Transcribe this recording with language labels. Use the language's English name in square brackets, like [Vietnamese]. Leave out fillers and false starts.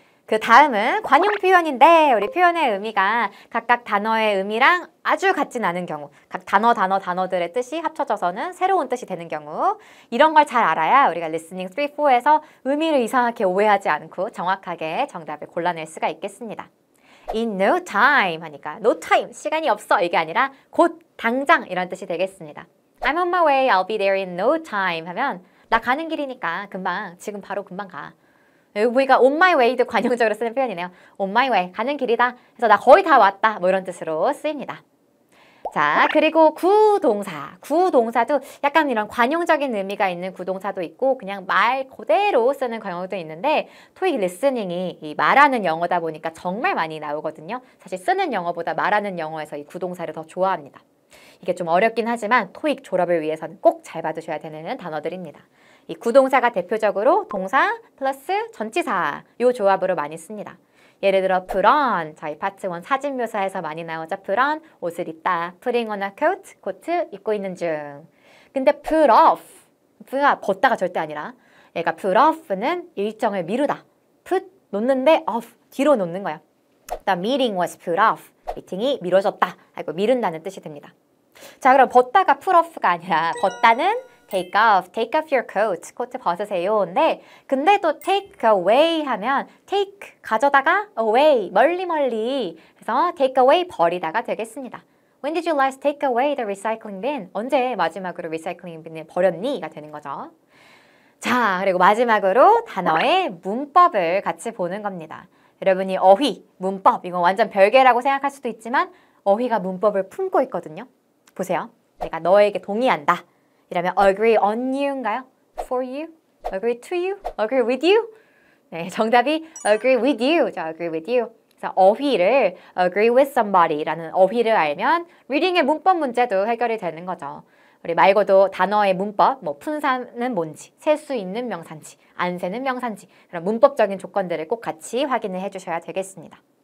[Korean] 그 다음은 관용 표현인데 우리 표현의 의미가 각각 단어의 의미랑 아주 같진 않은 경우 각 단어들의 뜻이 합쳐져서는 새로운 뜻이 되는 경우 이런 걸 잘 알아야 우리가 listening 3, 4에서 의미를 이상하게 오해하지 않고 정확하게 정답을 골라낼 수가 있겠습니다. In no time 하니까 no time, 시간이 없어 이게 아니라 곧, 당장 이런 뜻이 되겠습니다. I'm on my way, I'll be there in no time 하면 나 가는 길이니까 금방, 지금 바로 금방 가. 우리가 on my way도 관용적으로 쓰는 표현이네요. [English] on my way, 가는 길이다. [Korean] 그래서 나 거의 다 왔다. 뭐 이런 뜻으로 쓰입니다. 자, 그리고 구동사. 구동사도 약간 이런 관용적인 의미가 있는 구동사도 있고 그냥 말 그대로 쓰는 관용도 있는데 토익 리스닝이 이 말하는 영어다 보니까 정말 많이 나오거든요. 사실 쓰는 영어보다 말하는 영어에서 이 구동사를 더 좋아합니다. 이게 좀 어렵긴 하지만 토익 졸업을 위해서는 꼭 잘 받으셔야 되는 단어들입니다. 이 구동사가 대표적으로 동사 플러스 전치사 요 조합으로 많이 씁니다. 예를 들어 put on, 저희 파트 1 사진 묘사에서 많이 나오죠. put on, 옷을 입다. putting on a coat, 코트 입고 있는 중. 근데 put off, 벗다가 절대 아니라 얘가 put off는 일정을 미루다. put, 놓는데 off, 뒤로 놓는 거야. [English] The meeting was put off, 미팅이 미뤄졌다. [Korean] 아이고, 미룬다는 뜻이 됩니다. 자, 그럼 벗다가 put off가 아니라 벗다는 take off your coat, 코트 벗으세요. 근데 또 take away 하면 take, 가져다가 away, 멀리. 그래서 take away, 버리다가 되겠습니다. [English] When did you last take away the recycling bin? [Korean] 언제 마지막으로 리사이클링 빈을 버렸니? 가 되는 거죠. 자, 그리고 마지막으로 단어의 문법을 같이 보는 겁니다. 여러분이 어휘, 문법, 이거 완전 별개라고 생각할 수도 있지만 어휘가 문법을 품고 있거든요. 보세요. 내가 너에게 동의한다. [English] 이러면 agree on you인가요? For you? agree to you? agree with you? 네, 정답이 agree with you. 저 agree with you. [Korean] 그래서 어휘를 agree with somebody라는 어휘를 알면 리딩의 문법 문제도 해결이 되는 거죠. 우리 말고도 단어의 문법, 뭐 품사는 뭔지, 셀 수 있는 명사인지, 안 세는 명사인지 그런 문법적인 조건들을 꼭 같이 확인을 해주셔야 되겠습니다.